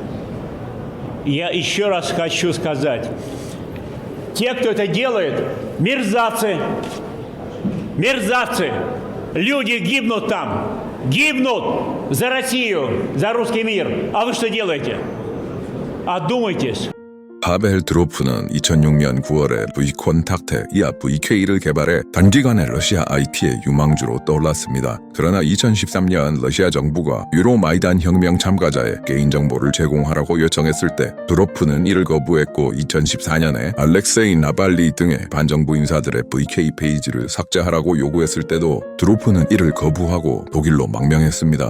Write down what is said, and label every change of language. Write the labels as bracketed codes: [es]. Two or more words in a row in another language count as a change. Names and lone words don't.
[ru] Я еще раз хочу сказать. Те, кто это делает, мерзавцы. Мерзавцы. Люди гибнут там. Гибнут за Россию, за русский мир. А вы что делаете? Одумайтесь. [ko] 파벨 드로프는 2006년 9월에 V콘탁트, 이하 VK를 개발해 단기간에 러시아 IT의 유망주로 떠올랐습니다. 그러나 2013년 러시아 정부가 유로마이단 혁명 참가자의 개인정보를 제공하라고 요청했을 때 드로프는 이를 거부했고 2014년에 알렉세이 나발리 등의 반정부 인사들의 VK 페이지를 삭제하라고 요구했을 때도 드로프는 이를 거부하고 독일로 망명했습니다.